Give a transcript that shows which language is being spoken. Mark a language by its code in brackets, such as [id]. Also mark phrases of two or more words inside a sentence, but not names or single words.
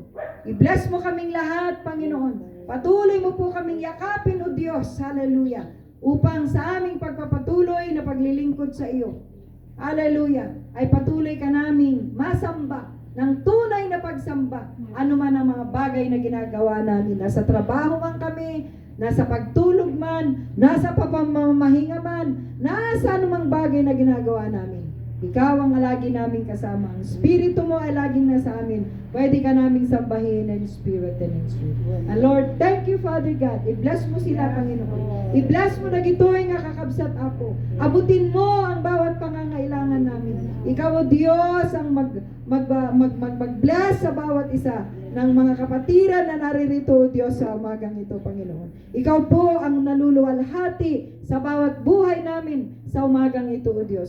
[tl] I-bless mo kaming lahat, Panginoon. Patuloy mo po kaming yakapin, O Diyos, hallelujah, upang sa aming pagpapatuloy na paglilingkod sa iyo, hallelujah, ay patuloy ka naming masamba ng tunay na pagsamba, anuman ang mga bagay na ginagawa namin. Nasa trabaho man kami, nasa pagtulog man, nasa papamamahinga man, nasa anumang bagay na ginagawa namin. Ikaw ang lagi namin kasama. Ang Espiritu mo ay laging nasa amin. Pwede ka naming sambahin [en] in spirit and in truth. And Lord, thank you, Father God. [tl] I-bless mo sila, Panginoon. I-bless mo na [ilo] gito'y nga kakabsat ako. [tl] Abutin mo ang bawat pangangailangan namin. Ikaw, O Diyos, ang mag-bless sa bawat isa ng mga kapatiran na naririto, O Diyos, sa umagang ito, Panginoon. Ikaw po ang naluluwalhati sa bawat buhay namin sa umagang ito, O Diyos.